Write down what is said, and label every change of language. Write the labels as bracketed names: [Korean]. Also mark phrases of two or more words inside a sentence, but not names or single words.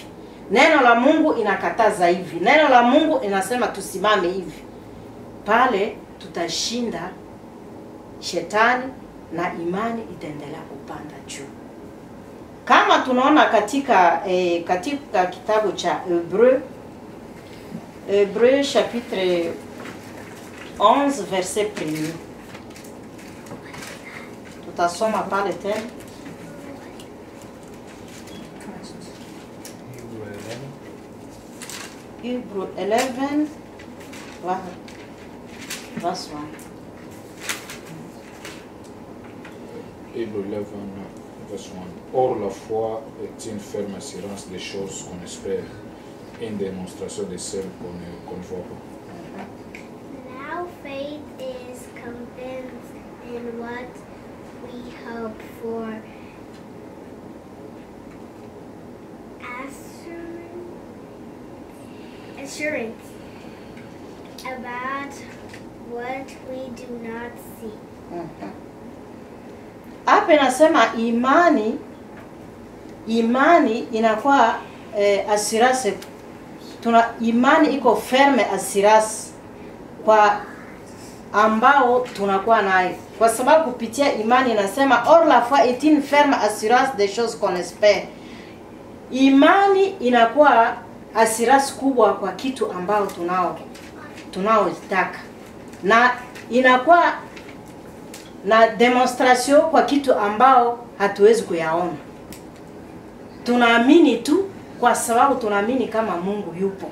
[Swahili] Neno la Mungu inakataza hivi. Neno la Mungu inasema tusimame hivi. Pale tutashinda shetani na imani itaendelea kupanda juu. Kama tunaona katika kitabu cha Hébreux [French] chapitre 11 verset 1. [Swahili] Tutasoma pale tena. Hébreux 11 verse 1. Hébreux 11 verse 1. [French] Or la foi est une ferme assurance des choses qu'on espère, une démonstration de celles qu'on ne voit pas. [English] Now faith is convinced in what we hope for, assurance about what we do not see. [Swahili] Hapa nasema imani inakuwa assurance. Imani iko [French] ferme assurance [Swahili] kwa ambao tunakuwa nayo, kwa sababu kupitia imani inasema [French] or la foi est une ferme assurance des choses qu'on espère. [Swahili] Imani inakuwa assurance kubwa kwa kitu ambao tunaotaka, na inakuwa na demonstration kwa kitu ambao hatuwezi kuyaona. Tunaamini tu kwa sababu tunaamini kama Mungu yupo.